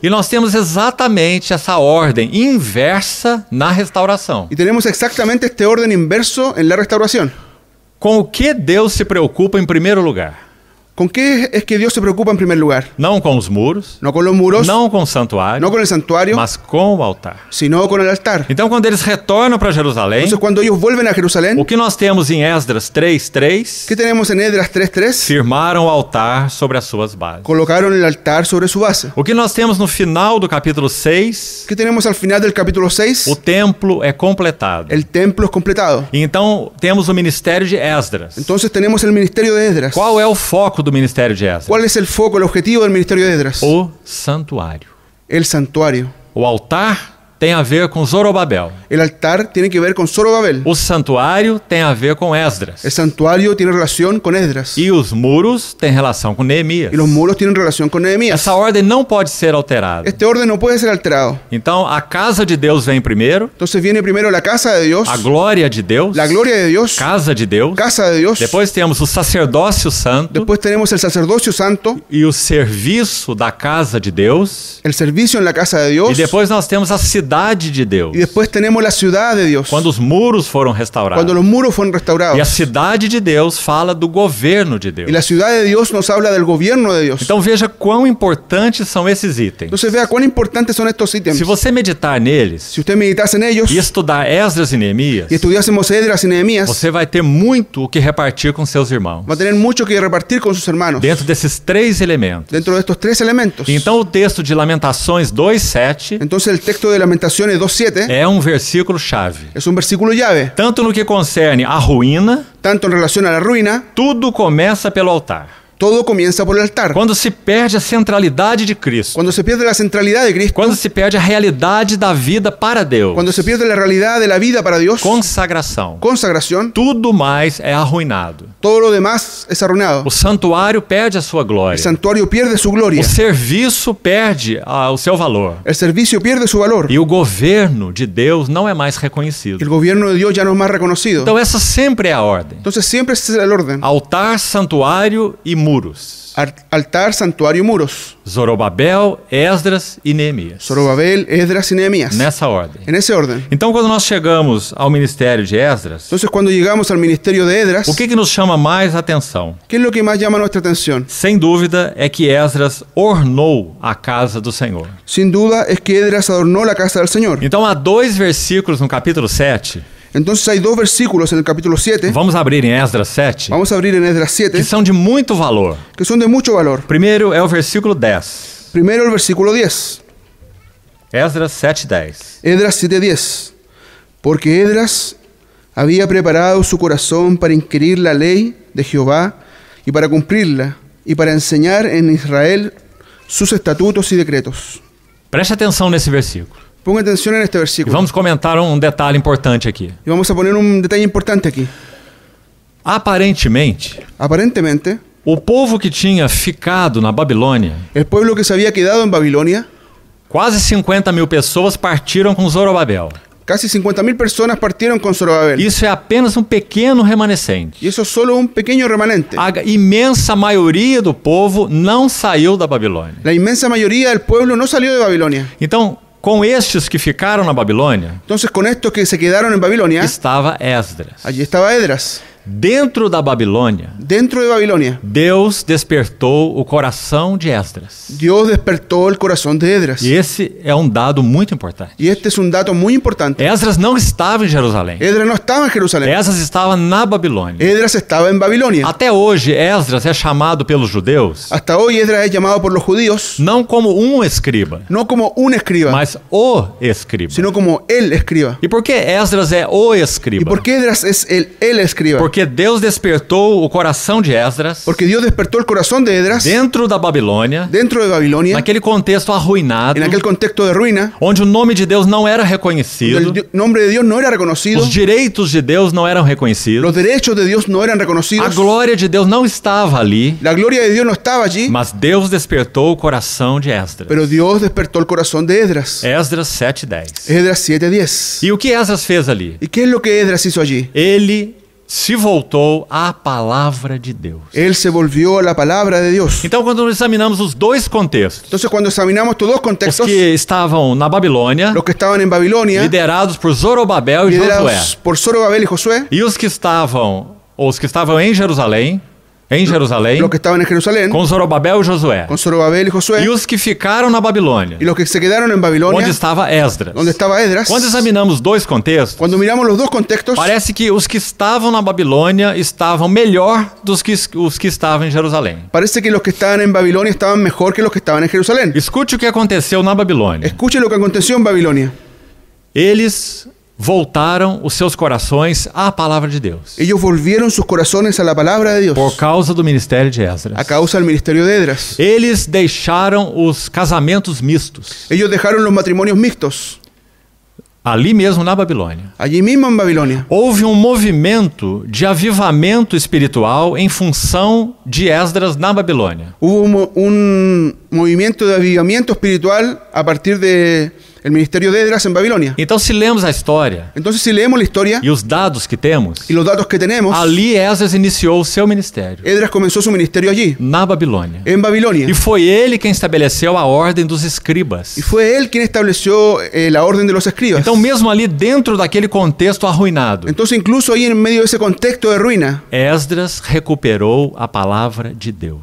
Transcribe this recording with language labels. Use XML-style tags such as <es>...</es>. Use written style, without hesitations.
<pt>E nós temos exatamente essa ordem inversa na restauração.</pt> <es>Y tenemos exactamente este orden inverso en la restauración.</es> <pt>Com o que Deus se preocupa em primeiro lugar?</pt> <es>¿Con qué es que Dios se preocupa en primer lugar?</es> <pt>Não com os muros,</pt> <es>No con los muros,</es> <pt>não com o santuário,</pt> <es>no con el santuario,</es> <pt>mas com o altar.</pt> <es>sino con el altar.</es> <pt>Então, quando eles retornam para Jerusalém,</pt> <es>Entonces, cuando ellos vuelven a Jerusalén,</es> <pt>o que nós temos em Esdras 3:3,</pt> <es>¿qué tenemos en Esdras 3:3?</es> <pt>firmaram o altar sobre as suas bases.</pt> <es>Colocaron el altar sobre su base.</es> <pt>O que nós temos no final do capítulo 6,</pt> <es>¿Qué tenemos al final del capítulo 6?</es> <pt>o templo é completado.</pt> <es>El templo es completado.</es> <pt>Então, temos o ministério de Esdras.</pt> <es>Entonces tenemos el ministerio de Esdras.</es> <pt>Qual é o foco do ministério de Esdras?</pt> <es>¿Cuál es el foco, el objetivo del ministerio de Esdras?</es> <pt>O santuário.</pt> <es>El santuario.</es> <pt>O altar tem a ver com Zorobabel.</pt> <es>El altar tiene que ver con Zorobabel.</es> <pt>O santuário tem a ver com Esdras.</pt> <es>El santuario tiene relación con Esdras.</es> <pt>E os muros têm relação com Neemias.</pt> <es>Y los muros tienen relación con Nehemías.</es> <pt>Essa ordem não pode ser alterada.</pt> <es>Este orden no puede ser alterado.</es> <pt>Então, a casa de Deus vem primeiro,</pt> <es>Entonces viene primero la casa de Dios,</es> <pt>a glória de Deus,</pt> <es>la gloria de Dios,</es> <pt>casa de Deus.</pt> <es>casa de Dios.</es> <pt>Depois temos o sacerdócio santo</pt> <es>Después tenemos el sacerdocio santo,</es> <pt>e o serviço da casa de Deus.</pt> <es>el servicio en la casa de</es> <pt>E</pt> <es>Dios.</es> <pt>depois nós temos a cidade de Deus.</pt> <es>Y después tenemos la ciudad de Dios.</es> <pt>Quando os muros foram restaurados.</pt> <es>Cuando los muros fueron</es> <pt>E a</pt> <es>restaurados.</es> <pt>cidade de Deus fala do governo de Deus.</pt> <es>Y la ciudad de Dios nos habla del gobierno de Dios.</es> <pt>Então veja quão importantes são esses itens.</pt> <es>Entonces vea cuán importantes son estos ítems.</es> <pt>Se você meditar neles</pt> <es>Si usted meditase en ellos</es> <pt>e estudar Esdras e Neemias,</pt> <es>y estudiásemos Esdras y Nehemías,</es> <pt>você vai ter muito o que repartir com seus irmãos.</pt> <es>va a tener mucho que repartir con sus hermanos</es> <pt>Dentro desses três elementos.</pt> <es>dentro de estos tres elementos.</es> <pt>Então o texto de Lamentações 2:7</pt> <es>Entonces el texto de Lamentaciones 2:7</es> <pt>é um versículo-chave.</pt> <es>es un versículo llave,</es> <pt>Tanto no que concerne a ruína,</pt> <es>tanto en relación a la ruina,</es> <pt>tudo começa pelo altar.</pt> <es>todo comienza por el altar.</es> <pt>Quando se perde a centralidade de Cristo,</pt> <es>Cuando se pierde la centralidad de Cristo,</es> <pt>quando se perde a realidade da vida para Deus,</pt> <es>cuando se pierde la realidad de la vida para Dios,</es> <pt>consagração,</pt> <es>consagración,</es> <pt>tudo mais é arruinado.</pt> <es>todo lo demás es arruinado.</es> <pt>O santuário perde a sua</pt> <es>El</es> <pt>glória.</pt> <es>santuario pierde su gloria,</es> <pt>O serviço perde o seu valor.</pt> <es>el servicio pierde su valor,</es> <pt>E o governo de Deus não é mais</pt> <es>el</es> <pt>reconhecido.</pt> <es>gobierno de Dios ya no es más reconocido.</es> <pt>Então essa sempre é a ordem.</pt> <es>Entonces siempre ese es el orden:</es> <pt>Altar, santuário e muros.</pt> <es>altar, santuario, muros.</es> <pt>Zorobabel, Esdras e Neemias.</pt> <es>Zorobabel, Esdras y Nehemías.</es> <pt>Nessa ordem.</pt> <es>En ese orden.</es> <pt>Então, quando nós chegamos ao ministério de Esdras,</pt> <es>Entonces cuando llegamos al ministerio de Esdras,</es> <pt>o que nos chama mais atenção?</pt> <es>¿qué es lo que más llama nuestra atención?</es> <pt>Sem dúvida é que Esdras ornou a casa do Senhor.</pt> <es>Sin duda es que Esdras adornó la casa del Señor.</es> <pt>Então, há 2 versículos no capítulo 7.</pt> <es>Entonces hay 2 versículos en el capítulo 7.</es> <pt>Vamos abrir em Esdras 7,</pt> <es>Vamos a abrir en Esdras</es> <pt>que</pt> <es>7,</es> <pt>são de muito valor.</pt> <es>que son de mucho valor.</es> <pt>Primeiro é o versículo 10.</pt> <es>Primero el versículo 10.</es> <pt>Esdras 7:10.</pt> <es>Esdras 7:10. Porque Esdras había preparado su corazón para inquirir la ley de Jehová y para cumplirla y para enseñar en Israel sus estatutos y decretos.</es> <pt>Preste atenção nesse versículo.</pt> <es>Ponga atención en este</es> <pt>E</pt> <es>versículo.</es> <pt>vamos comentar um detalhe importante aqui.</pt> <es>Y vamos a poner un detalle importante aquí.</es> <pt>Aparentemente,</pt> <es>Aparentemente,</es> <pt>o povo que tinha ficado na Babilônia,</pt> <es>el pueblo que se había quedado en Babilonia,</es> <pt>quase 50.000 pessoas partiram com Zorobabel.</pt> <es>casi 50.000 personas partieron con Zorobabel.</es> <pt>Isso é apenas um pequeno remanescente.</pt> <es>Y eso es solo un pequeño remanente.</es> <pt>A imensa maioria do povo não saiu da Babilônia.</pt> <es>La inmensa mayoría del pueblo no salió de Babilonia.</es> <pt>Então, com estes que ficaram na Babilônia,</pt> <es>Entonces, con estos que se quedaron en Babilonia,</es> <pt>estava Esdras.</pt> <es>allí estaba Esdras.</es> <pt>Dentro da Babilônia,</pt> <es>Dentro de Babilonia,</es> <pt>Deus despertou o coração de Esdras.</pt> <es>Dios despertó el corazón de Esdras.</es> <pt>E esse é um dado muito importante.</pt> <es>Y este es un dato muy importante.</es> <pt>Esdras não estava em Jerusalém.</pt> <es>Esdras no estaba en Jerusalén.</es> <pt>Esdras estava na Babilônia.</pt> <es>Esdras estaba en Babilonia.</es> <pt>Até hoje, Esdras é chamado pelos judeus</pt> <es>Hasta hoy Esdras es llamado por los judíos</es> <pt>não como um escriba,</pt> <es>no como un escriba,</es> <pt>mas o escriba.</pt> <es>sino como el escriba.</es> <pt>E por que Esdras é o</pt> <es>¿Y</es> <pt>escriba?</pt> <es>por qué Esdras es el escriba?</es> <pt>Porque Deus despertou o coração de Esdras</pt> <es>Porque Dios despertó el corazón de Esdras</es> <pt>dentro da Babilônia,</pt> <es>dentro de Babilonia,</es> <pt>naquele contexto arruinado,</pt> <es>en aquel contexto de ruina,</es> <pt>onde o nome de Deus não era</pt> <es>donde</es> <pt>reconhecido,</pt> <es>nombre de Dios no era reconocido,</es> <pt>os direitos de Deus não eram reconhecidos,</pt> <es>los derechos de Dios no eran</es> <pt>a</pt> <es>reconocidos,</es> <pt>glória de Deus não estava ali,</pt> <es>la gloria de Dios no estaba allí,</es> <pt>mas Deus despertou o coração de Esdras.</pt> <es>pero Dios despertó el corazón de Esdras.</es> <pt>Esdras 7:10.</pt> <es>Esdras 7:10.</es> <pt>E o que Esdras fez ali?</pt> <es>¿Y qué es lo que Esdras hizo allí?</es> <pt>Ele se voltou à palavra de Deus.</pt> <es>Él se volvió a la palabra de Dios.</es> <pt>Então, quando nós examinamos os dois contextos,</pt> <es>Entonces, cuando examinamos estos dos</es> <pt>os</pt> <es>contextos,</es> <pt>que estavam na Babilônia,</pt> <es>los que estaban en Babilonia,</es> <pt>liderados por Zorobabel e Josué,</pt> <es>liderados por Zorobabel y Josué,</es> <pt>e os que estavam em Jerusalém, em Jerusalém,</pt> <es>los que estaban en Jerusalén,</es> <pt>com Zorobabel e Josué,</pt> <es>con Zorobabel y Josué,</es> <pt>e os que ficaram na Babilônia,</pt> <es>y los que se quedaron en</es> <pt>onde</pt> <es>Babilonia,</es> <pt>estava Esdras.</pt> <es>donde estaba Esdras.</es> <pt>Quando examinamos dois contextos,</pt> <es>Cuando miramos los dos contextos,</es> <pt>parece que os que estavam na Babilônia estavam melhor dos que os que estavam em Jerusalém.</pt> <es>parece que los que estaban en Babilonia estaban mejor que los que estaban en Jerusalén.</es> <pt>Escute o que aconteceu na Babilônia.</pt> <es>Escuchen lo que aconteció en Babilonia.</es> <pt>Eles voltaram os seus corações à palavra de Deus,</pt> <es>Ellos volvieron sus corazones a la palabra de Dios</es> <pt>por causa do ministério de Esdras.</pt> <es>a causa del ministerio de Esdras.</es> <pt>Eles deixaram os casamentos mistos,</pt> <es>Ellos dejaron los matrimonios mixtos,</es> <pt>ali mesmo na Babilônia.</pt> <es>allí mismo en Babilonia.</es> <pt>Houve um movimento de avivamento espiritual em função de Esdras na Babilônia.</pt> <es>Hubo un movimiento de avivamiento espiritual a partir de el ministerio de Esdras en Babilonia.</es> <pt>Então, se lemos a história</pt> <es>Entonces, si leemos la historia</es> <pt>e os dados que temos,</pt> <es>y los datos que tenemos,</es> <pt>ali Esdras iniciou o seu ministério,</pt> <es>Esdras comenzó su ministerio allí,</es> <pt>na Babilônia.</pt> <es>en Babilonia.</es> <pt>E foi ele quem estabeleceu a ordem dos escribas.</pt> <es>Y fue él quien estableció la orden de los escribas.</es> <pt>Então, mesmo ali dentro daquele contexto arruinado,</pt> <es>Entonces, incluso ahí en medio de ese contexto de ruina,</es> <pt>Esdras recuperou a palavra de Deus.</pt>